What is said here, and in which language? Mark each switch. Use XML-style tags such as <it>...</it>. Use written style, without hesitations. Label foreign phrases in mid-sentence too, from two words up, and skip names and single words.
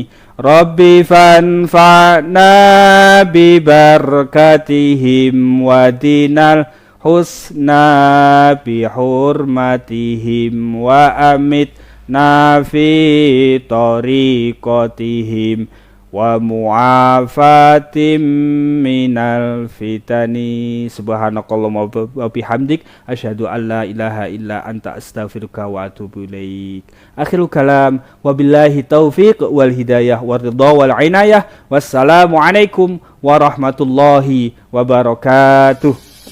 <ar>رب فانفعنا ببركتهم ودنا الحسنى بحرمتهم وأمتنا في طريقتهم ومعافاة من الفتن. سبحانك اللهم وبحمدك أشهد أن لا إله إلا أنت أستغفرك وأتوب إليك. آخر الكلام، وبالله التوفيق والهداية والرضا والعناية. والسلام عليكم ورحمة الله وبركاته.</ar>